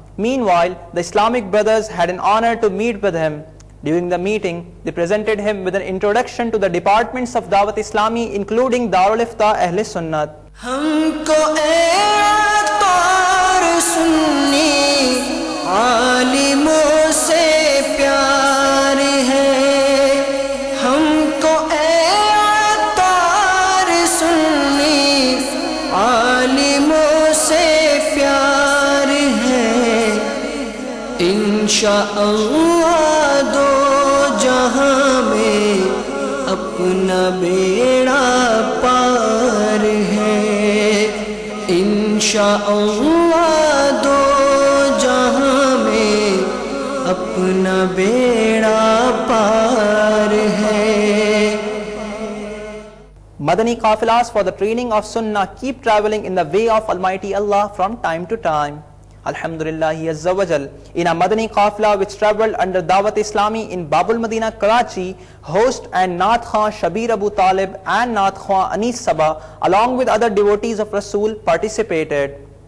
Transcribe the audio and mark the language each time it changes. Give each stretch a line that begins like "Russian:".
English: Meanwhile, the Islamic brothers had an honor to meet with him. During the meeting, they presented him with an introduction to the departments of Dawat Islami, including Darul Ifta Ahl Sunnat.
Urdu: ہم کو اے عطار سنی عالموں سے پیار ہے، ہم کو اے عطار سنی عالموں سے پیار ہے، انشاءاللہ دو جہاں میں اپنا بیڑا پار ہے، انشاءاللہ دو جہاں میں اپنا بیڑا پار ہے۔
English: Madani qafilas for the training of Sunnah keep traveling in the way of Almighty Allah from time to time. Alhamdulillah Azza wa Jal, in a Madani Qafla which travelled under Dawat Islami in Babul Madina, Karachi, host and Naat Khan Shabir Abu Talib and Naat Khan Anis Saba, along with other devotees of Rasul, participated.